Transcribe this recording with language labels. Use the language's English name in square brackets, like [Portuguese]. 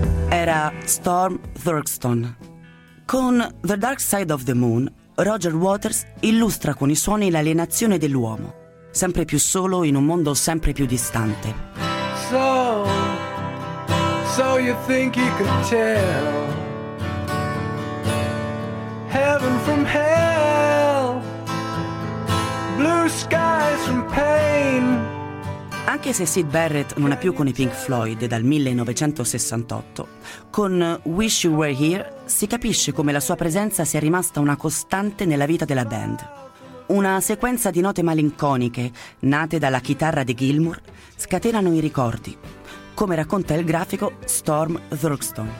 [Italian] Era Storm Thurston. Con The Dark Side of the Moon, Roger Waters illustra con i suoni l'alienazione dell'uomo, sempre più solo in un mondo sempre più distante. [English] So you think you could tell heaven from hell, blue skies from pain. [Italian] Anche se Syd Barrett non è più con i Pink Floyd dal 1968, con Wish You Were Here si capisce come la sua presenza sia rimasta una costante nella vita della band. Una sequenza di note malinconiche, nate dalla chitarra di Gilmour, scatenano i ricordi, come racconta il grafico Storm Thurston.